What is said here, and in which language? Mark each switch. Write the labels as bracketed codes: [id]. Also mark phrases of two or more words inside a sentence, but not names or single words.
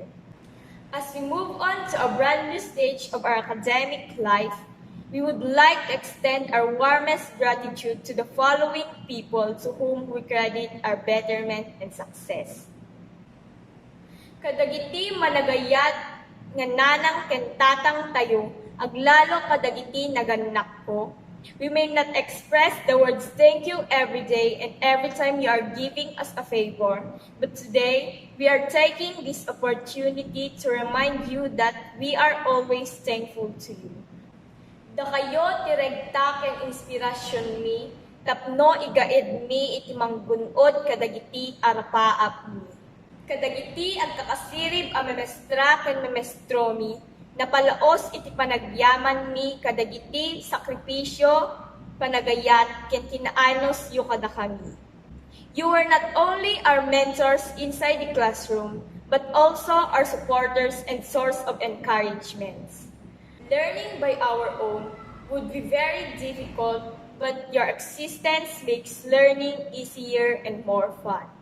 [en] As we move on to a brand new stage of our academic life, we would like to extend our warmest gratitude to the following people to whom we credit our betterment and success. [ilo] Kadagiti managayat nga nanang kentatang tayo, aglalo kadagiti naganak ko. [en] We may not express the words thank you every day and every time you are giving us a favor, but today we are taking this opportunity to remind you that we are always thankful to you. [ilo] Da kayo tiregta ken inspirasyon mi, tapno igaid mi iti manggunod kadagiti arapaap mi. Kadagiti ang kakasirib a memestra ken memestro mi, napalaos iti panagyaman mi kadagiti sakripisyo, panagayat, ken tinaanos yu kada kami. [en] You are not only our mentors inside the classroom, but also our supporters and source of encouragements. Learning by our own would be very difficult, but your existence makes learning easier and more fun.